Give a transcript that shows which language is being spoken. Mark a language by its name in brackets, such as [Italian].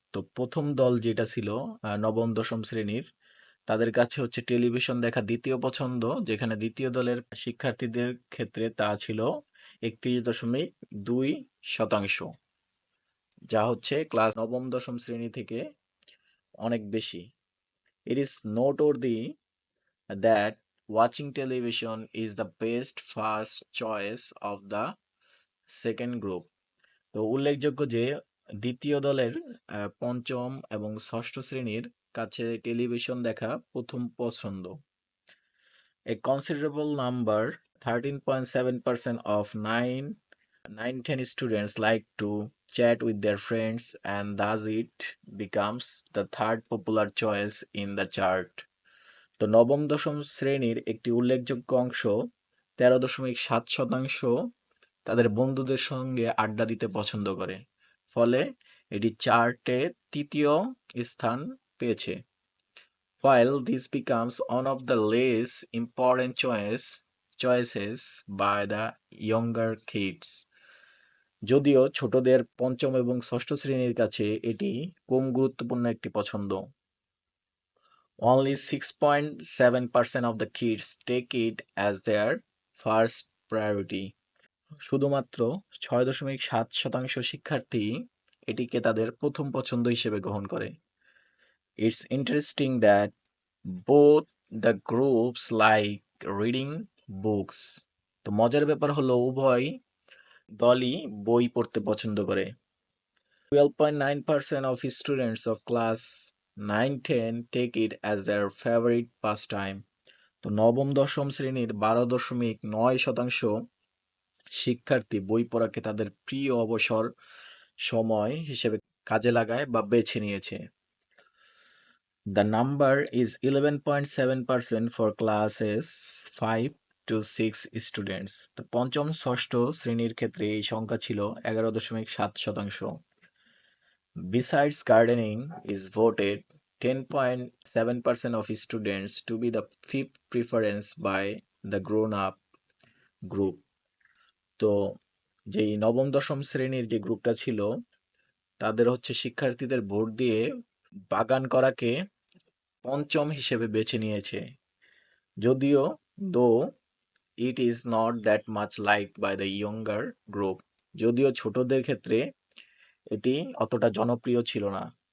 [Bangla] তো প্রথম দল যেটা ছিল নবম দশম শ্রেণীর, তাদের কাছে হচ্ছে টেলিভিশন দেখা দ্বিতীয় পছন্দ, যেখানে দ্বিতীয় দলের শিক্ষার্থীদের ক্ষেত্রে তা ছিল 31.2%, যা হচ্ছে ক্লাস নবম দশম শ্রেণী থেকে অনেক বেশি। [English] It is noteworthy that watching television is the best first choice of the second group. [Bangla] তো উল্লেখযোগ্য যে দ্বিতীয় দলের পঞ্চম এবং ষষ্ঠ শ্রেণীর কাছে টেলিভিশন দেখা প্রথম পছন্দ। [English] A considerable number, 13.7% of 9 10 students like to chat with their friends, and thus it becomes the third popular choice in the chart. [Bangla] তো নবম দশম শ্রেণীর একটি উল্লেখযোগ্য অংশ, 13.7%, তাদের বন্ধুদের সঙ্গে আড্ডা দিতে পছন্দ করে, ফলে এটি চার্টে তৃতীয় স্থান পেয়েছে। [English] While this becomes one of the less important choices by the younger kids. [Bangla] যদিও ছোটদের পঞ্চম এবং ষষ্ঠ শ্রেণীর কাছে এটি কম গুরুত্বপূর্ণ একটি পছন্দ। [English] Only 6.7% of the kids take it as their first priority. [Bangla] শুধুমাত্র 6.7% শিক্ষার্থী এটিকে তাদের প্রথম পছন্দ হিসেবে গ্রহণ করে। [English] It's interesting that both the groups like reading books. [Bangla] তো মজার ব্যাপার হলো উভয় দলই বই পড়তে পছন্দ করে। [English] 12.9% of students of class 9-10 take it as their favorite pastime. [Bangla] তো নবম দশম শ্রেণীর 12.9% শিক্ষার্থী বই পড়াকে তাদের প্রিয় অবসর সময় হিসেবে কাজে লাগায় বা বেছে নিয়েছে। [English] The number is 11.7% for classes 5 to 6 students. [Bangla] তো পঞ্চম ষষ্ঠ শ্রেণীর ক্ষেত্রে এই সংখ্যা ছিল 11.7%. [English] Besides gardening is voted 10.7% of students to be the fifth preference by the grown-up group. [Bangla] তো যেই নবম দশম শ্রেণীর যে গ্রুপটা ছিল তাদের হচ্ছে শিক্ষার্থীদের ভোট দিয়ে বাগান করাকে পঞ্চম হিসেবে বেছে নিয়েছে, যদিও [English] though it is not that much liked by the younger group, [Bangla] যদিও ছোটদের ক্ষেত্রে এটি অতটা জনপ্রিয় ছিল না।